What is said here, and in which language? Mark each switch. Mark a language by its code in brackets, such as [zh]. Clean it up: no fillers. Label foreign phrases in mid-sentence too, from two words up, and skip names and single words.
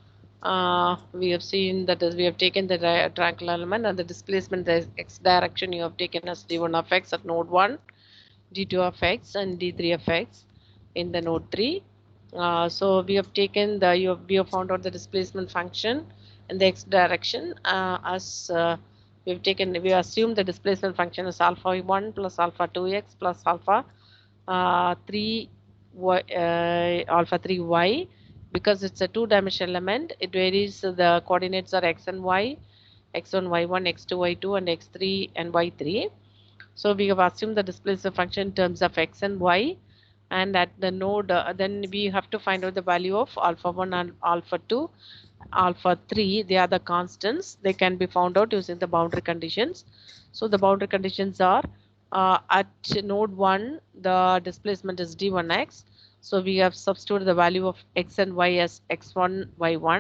[en] We have seen that is we have taken the triangular element and the displacement, the x direction you have taken as d1 of x at node 1, d2 of x and d3 of x in the node 3. So we have taken the we have found out the displacement function in the x direction as we assume the displacement function is alpha 1 plus alpha 2x plus alpha 3 y, alpha 3y. Because it's a two-dimensional element, it varies. The coordinates are x and y, x1 y1 x2 y2 and x3 and y3. So we have assumed the displacement function in terms of x and y, and at the node then we have to find out the value of alpha 1 and alpha 2, alpha 3. They are the constants. They can be found out using the boundary conditions. So the boundary conditions are at node 1 the displacement is d1x, so we have substituted the value of x and y as x1 y1.